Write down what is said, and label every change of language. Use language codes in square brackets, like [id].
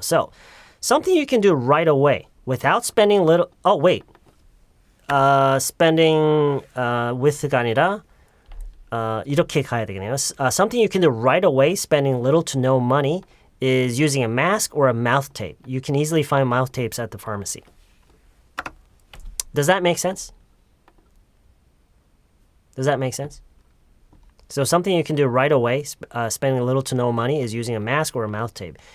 [en] So, something you can do right away without spending little. Oh wait. [ko] Spending with가 아니라 이렇게 가야 되겠네요. [en] Something you can do right away, spending little to no money, is using a mask or a mouth tape. You can easily find mouth tapes at the pharmacy. Does that make sense? Does that make sense? So something you can do right away, spending little to no money, is using a mask or a mouth tape.